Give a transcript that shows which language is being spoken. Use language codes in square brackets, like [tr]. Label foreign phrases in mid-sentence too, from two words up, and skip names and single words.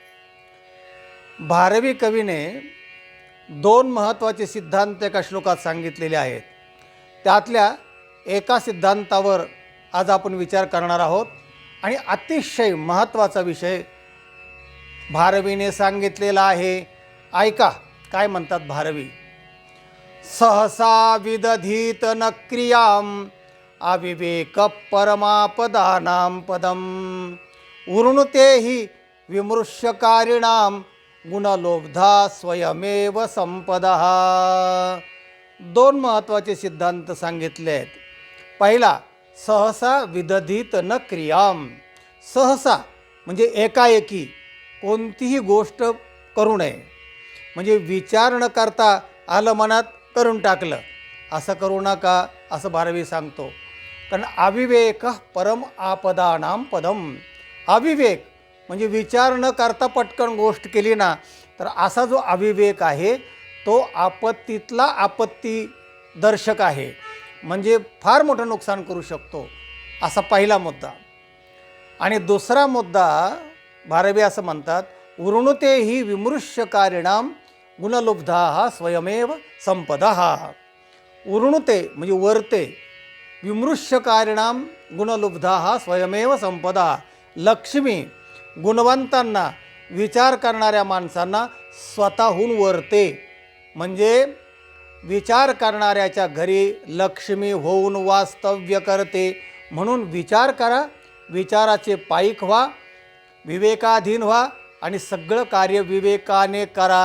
[mr] भारवी कवीने दोन महत्त्वाचे सिद्धांत एका श्लोकात सांगितलेले आहेत. त्यातल्या एका सिद्धांतावर आज आपण विचार करणार आहोत आणि अतिशय महत्त्वाचा विषय भारवीने सांगितलेला आहे. ऐका काय म्हणतात भारवी. [sa] सहसा विदधीत न क्रियाम अविवेक परमापदानां पदम उरुणुते हि विमृश्यकारिणां गुणलोब्धा स्वयमेव संपदः. [mr] दोन महत्त्वाचे सिद्धांत सांगितले आहेत. पहिला, [sa] सहसा विदधीत न क्रियाम. [mr] सहसा म्हणजे एकाएकी कोणतीही गोष्ट करू नये, म्हणजे विचार न करता आलं मनात करून टाकलं, असं करू नका असं भारवी सांगतो. [sa] कारण अविवेक परम आपदानां पदम. [mr] अविवेक म्हणजे विचार न करता पटकन गोष्ट केली ना, तर असा जो अविवेक आहे तो आपत्तीतला आपत्ती दर्शक आहे, म्हणजे फार मोठं नुकसान करू शकतो. असा पहिला मुद्दा. आणि दुसरा मुद्दा भारवी असं म्हणतात, [sa] उरुणुते हि विमृश्यकारिणां गुणलुब्धा स्वयमेव संपदः. उरुणुते [mr] म्हणजे वरते, [sa] विमृश्यकारिणां गुणलुब्धा स्वयमेव संपदा. [mr] लक्ष्मी गुणवंतांना, विचार करणाऱ्या माणसांना स्वतःहून वरते. म्हणजे विचार करणाऱ्याच्या घरी लक्ष्मी होऊन वास्तव्य करते. म्हणून विचार करा, विचाराचे पाईक व्हा, विवेकाधीन व्हा आणि सगळं कार्य विवेकाने करा.